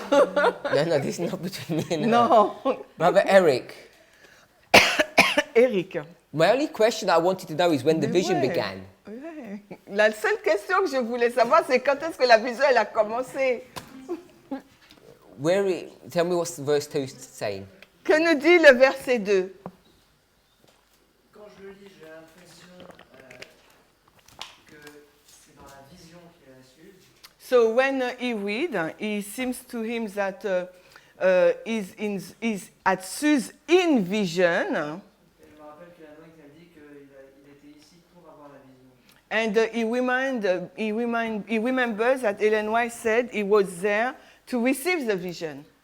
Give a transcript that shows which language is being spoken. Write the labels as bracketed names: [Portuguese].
[English] No, this is not between me and her. [French] Non. [English] Brother Eric. [French] Eric. [English] My only question I wanted to know is when the [French] Mais [English] vision [French] ouais. [English] began. [French] Ouais. La seule question que je voulais savoir, c'est quand est-ce que la vision elle a commencé. [English] Tell me what's verse 2 saying. [French] Que nous dit le verset 2? Quand je le lis, j'ai l'impression que c'est dans la vision qu'il a su. [English] So when he read, it seems to him that is at Suze in vision. [French] Et je me rappelle que la Noé a dit qu'il était ici pour avoir la vision. [English] And he remembers that Ellen White said he was there to receive the vision.